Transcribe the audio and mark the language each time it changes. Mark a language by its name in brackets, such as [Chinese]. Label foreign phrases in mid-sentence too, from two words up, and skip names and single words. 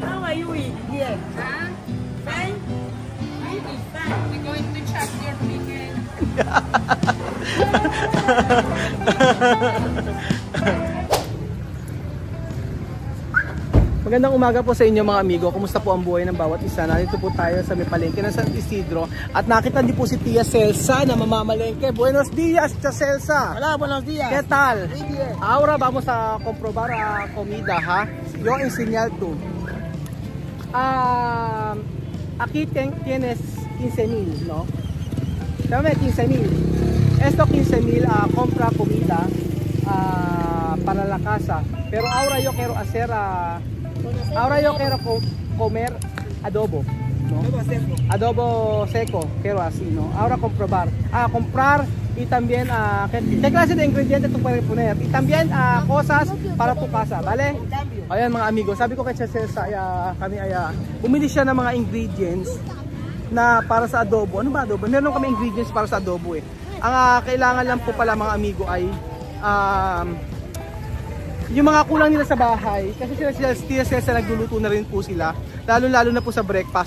[English] are you eat here? Huh? Fine? You eat fine. We're going to chop your chicken. [Filipino] Magandang umaga po sa inyo mga amigo. Kumusta po ang buhay ng bawat isa? Nandito po tayo sa may palengke ng San Isidro at nakita din po si Tia Celsa na mamamalengke. [Spanish] Buenos dias, Tia Celsa. Hola, buenos días. ¿Qué tal? Muy bien. Ahora vamos a comprobar comida, ha? Yo enseñar tú. Aquí tienes 15,000, ¿no? Dame 15,000. Esto 15,000 compra comida para la casa. Pero ahora yo quiero hacer comer adobo, ¿no? Adobo seco, quiero así, ¿no? Ahora comprar y también ¿qué clase de ingredientes tú puedes poner? Y también cosas para tu casa, ¿vale? [Filipino] Ayan mga amigo, sabi ko kay Celsa, kami bumili siya ng mga ingredients na para sa adobo. Ano ba adobo? Meron kami ingredients para sa adobo eh. Ang kailangan lang po pala mga amigo ay yung mga kulang nila sa bahay, kasi sila nagluluto na rin po sila, lalo na po sa breakfast.